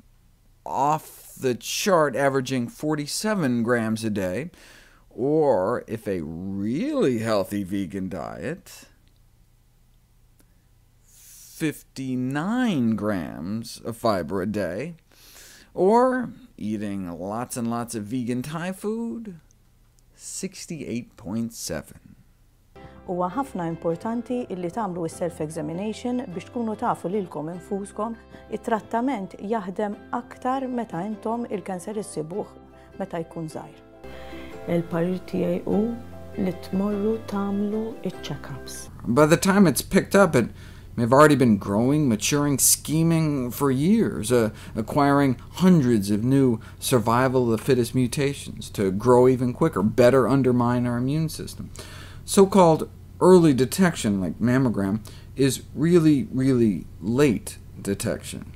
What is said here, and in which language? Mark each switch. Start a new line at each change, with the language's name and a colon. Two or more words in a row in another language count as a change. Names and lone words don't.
English: Off the chart averaging 47 grams a day, or if a really healthy vegan diet, 59 grams of fiber a day, or eating lots and lots of vegan Thai food, 68.7.
Maltese: Huwa ħafna importanti illi tagħmlu s-self-examination biex tkunu tafu lilkom infuskom it-trattament jaħdem aktar meta intom il-kanser issibuh meta jkun żgħir. Il-parir tiegħi hu li tmorru tagħmlu iċ-check-ups.
English: By the time it's picked up, it may have already been growing, maturing, scheming for years, acquiring hundreds of new survival of the fittest mutations to grow even quicker, better undermine our immune system. So-called early detection, like mammogram, is really, really late detection.